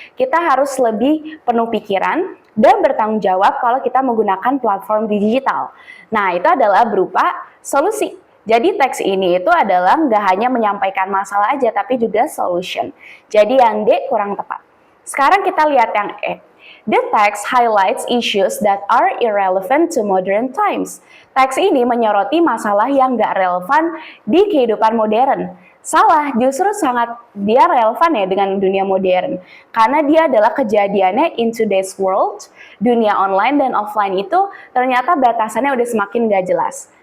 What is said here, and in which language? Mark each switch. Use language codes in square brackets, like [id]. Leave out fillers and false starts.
[id] Kita harus lebih penuh pikiran dan bertanggung jawab kalau kita menggunakan platform digital. Nah, itu adalah berupa solusi. Jadi teks ini itu adalah nggak hanya menyampaikan masalah aja, tapi juga solution. Jadi yang D kurang tepat. Sekarang kita lihat yang E. [en] The text highlights issues that are irrelevant to modern times. [id] Teks ini menyoroti masalah yang nggak relevan di kehidupan modern. Salah, justru sangat dia relevan ya dengan dunia modern. Karena dia adalah kejadiannya [en] in today's world, [id] dunia online dan offline itu ternyata batasannya udah semakin nggak jelas.